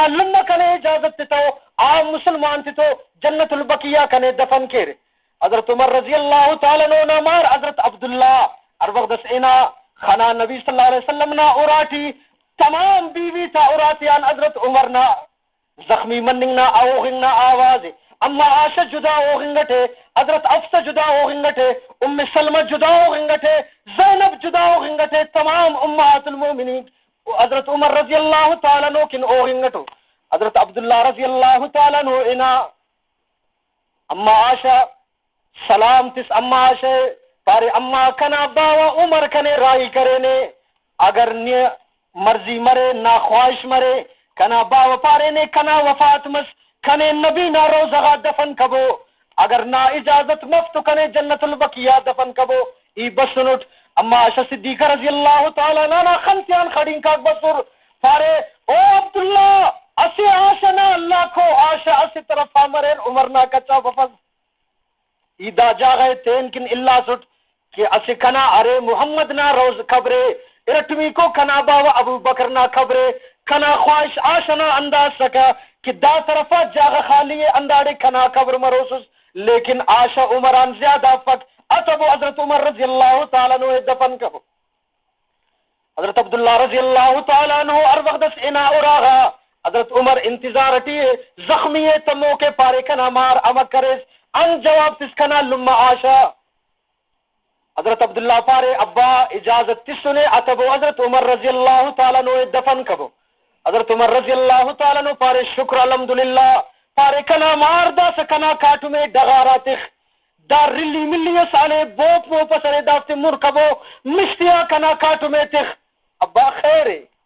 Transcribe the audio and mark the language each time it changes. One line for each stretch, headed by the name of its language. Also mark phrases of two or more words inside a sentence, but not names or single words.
Brahui: لما کنے اجازت تو عام مسلمان تو جنت البقیہ کنے دفن کر حضرت عمر
Arabic: رضی اللہ تعالیٰ عنہ
Brahui: مار حضرت عبداللہ اور وقت اینا خنا نبی
Arabic: صلی اللہ علیہ وسلم
Brahui: نا اراٹی تمام بیوی تا اراتیان حضرت عمر نا زخمی مننگ نا آوغنگ نا آواز اما عائشہ جدا ہوگنگٹے حضرت افسہ جدا ہوگنگٹے ام سلمہ جدا ہوگنگٹے زینب جدا ہوگنگٹے تمام
Arabic: امہات المومنین
Brahui: حضرت عمر
Arabic: رضی اللہ تعالیٰ عنہ
Brahui: کن ہوگنگٹو حضرت عبداللہ
Arabic: رضی اللہ تعالیٰ عنہ
Brahui: انا اما عائشہ سلام تس اما عائشہ پارے اما کنا باوا عمر کنے رائی کرے نے اگر نی مرضی مرے نا خواہش مرے کنا باوا پارے نے کنا وفات مس کنے نبی نا روزغا دفن کبو اگر نا اجازت مفت کنے جنت البقیہ دفن کبو ای بسنٹ اما عائشہ صدیقہ
Arabic: رضی اللہ تعالی عنہا
Brahui: خنتیان کھڑین کا بسر پارے او عبداللہ اسی عائشہ نا اللہ کو عائشہ اسی طرف مرین عمر نا کچا وفز ای دا جاگئے تین کن اللہ سٹ کہ اسی کنا ارے محمد نا روز قبرے ارٹمی کو کنا باوا ابو بکر نا قبرے کنا خواہش عائشہ نا انداز سکا کہ دا طرفہ جاگہ خالی انداڑے کنا قبر مروسس لیکن عائشہ عمران زیادہ فق اتبو حضرت عمر رضی اللہ تعالیٰ عنہ دفن کبو حضرت عبداللہ
Arabic: رضی اللہ تعالیٰ عنہ
Brahui: اور وقت انا اراغا حضرت عمر انتظارتی زخمی تمو کے پارے کنا مار امک کریس ان جواب تس کنا لما عائشہ حضرت عبداللہ پارے ابا اجازت تسنے اتبو حضرت عمر
Arabic: رضی اللہ تعالیٰ عنہ
Brahui: دفن کبو حضرت عمر
Arabic: رضی اللہ تعالیٰ عنہ
Brahui: پارے شکر الحمدللہ پارے کنا مار دا سکنا کاٹو میں ڈغارا تخ دا رلی ملی سالے بوپ مو پسرے دافتے مرکبو مشتیا کنا کاٹو میں تخ ابا خیرے